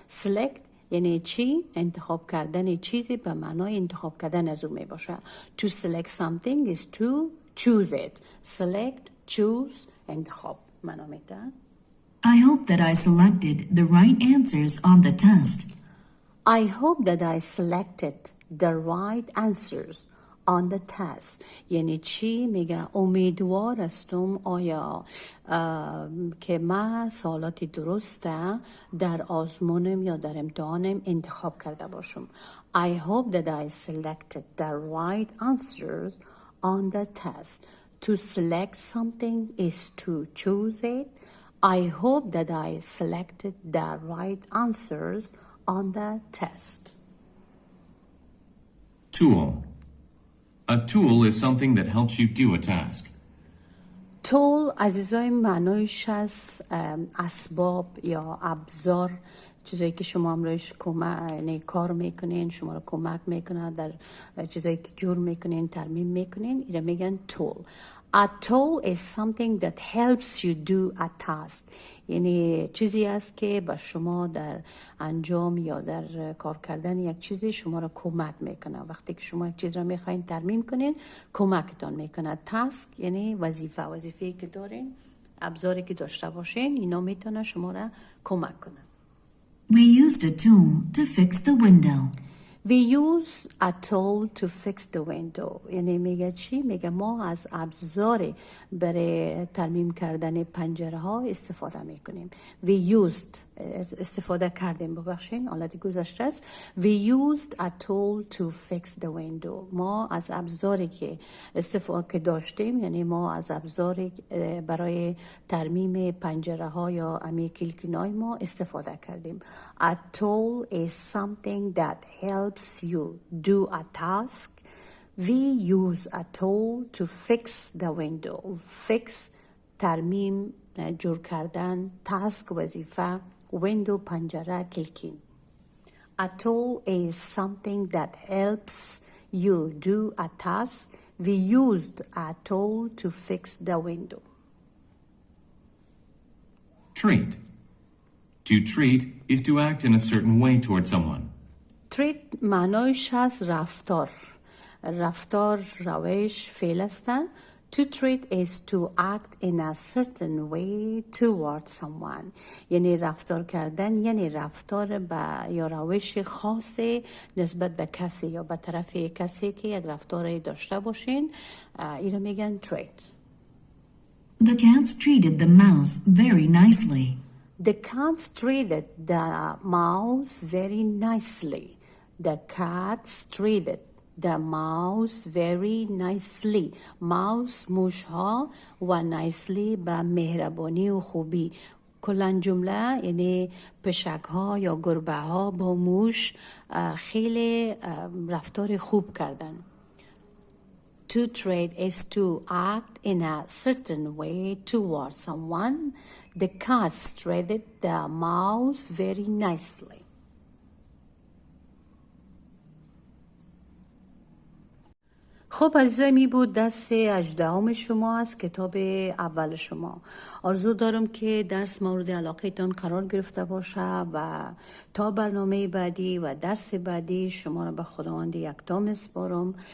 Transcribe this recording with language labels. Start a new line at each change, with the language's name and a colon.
Persian: select یعنی چی؟ انتخاب کردن چیزی به معنای انتخاب کردن از او میباشه.
English: To select something is to choose it.
Persian: select choose انتخاب معنا میده.
English: I hope that I selected the right answers on the test. I hope that I selected the right answers on the test.
Persian: یعنی چی؟ میگه امیدوار هستم آیا که من سوالاتی درسته در آزمونم یا در امتحانم انتخاب کرده باشم.
English: I hope that I selected the right answers on the test. To select something is to choose it. I hope that I selected the right answers on the test. Tool. A tool is something that helps you do a task.
Persian: tool عزیزای معنایش از اسباب یا ابزار چیزایی که شما امروز کار میکنین شما رو کمک میکنه در چیزایی که جور میکنین ترمیم میکنین اینا میگن tool.
English: A tool is something that helps you do a task.
Persian: یعنی چیزی است که با شما در انجام یا در کار کردن یک چیزی شما را کمک میکنه. وقتی که شما یک چیز را میخواین ترمیم کنین کمکتان میکنه. تاسک یعنی وظیفه‌ای که دارین ابزاری که داشته باشین اینا میتونه شما را کمک کنه.
English: We used a tool to fix the window. We use a tool to fix the window.
Persian: یعنی میگه چی؟ میگه ما از ابزاری برای ترمیم کردن پنجره ها استفاده میکنیم.
English: We used
Persian: استفاده کردیم ببخشین حالت گذشته است.
English: We used a tool to fix the window.
Persian: ما از ابزاری که استفاده داشتیم یعنی ما از ابزاری برای ترمیم پنجره ها یا امی کلکینای ما استفاده کردیم.
English: A tool is something that helps you do a task. We use a tool to fix the window.
Persian: Fix ترمیم جور کردن، تاسک وظیفه، window پنجره کلکین.
English: A tool is something that helps you do a task. We used a tool to fix the window. Treat. To treat is to act in a certain way toward someone.
Persian: treat معنایش از رفتار روش فعل هستن.
English: To treat is to act in a certain way toward someone.
Persian: یعنی رفتار کردن، یعنی رفتار یا روش خاص نسبت به کسی یا به طرف کسی که یک رفتار داشته باشین، این رو میگن treat.
English: The cats treated the mouse very nicely. The cats treated the mouse very nicely. The cats treated the mouse very nicely.
Persian: mouse موشها و nicely با مهربانی و خوبی. کلان جمله یعنی پشک ها یا گربه ها با موش خیلی رفتار خوب کردن.
English: To treat is to act in a certain way toward someone. The cats treated the mouse very nicely.
Persian: خب عزیزای، می بود درس 18 شما از کتاب اول شما. آرزو دارم که درس مورد علاقه تان قرار گرفته باشه و تا برنامه بعدی و درس بعدی شما را به خداوند یکتا میسپارم.